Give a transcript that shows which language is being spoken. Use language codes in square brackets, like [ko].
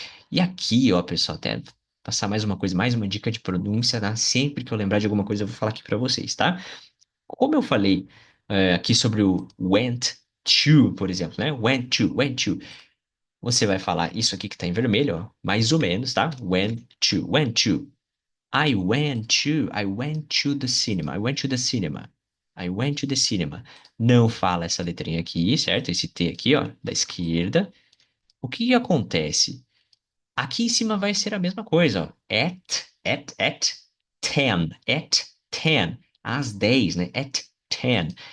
[pt] E aqui, ó, pessoal, até passar mais uma coisa, mais uma dica de pronúncia, tá? Sempre que eu lembrar de alguma coisa, eu vou falar aqui pra vocês, tá? Como eu falei aqui sobre o went to, por exemplo, né? Went to. Você vai falar isso aqui que tá em vermelho, ó, mais ou menos, tá? [en] Went to, went to. I went to the cinema. I went to the cinema. I went to the cinema. [pt] Não fala essa letrinha aqui, certo? Esse T aqui, ó, da esquerda. O que que acontece? Aqui em cima vai ser a mesma coisa, ó. [en] At 10. At 10. [pt] Às 10, né? [en] At 10.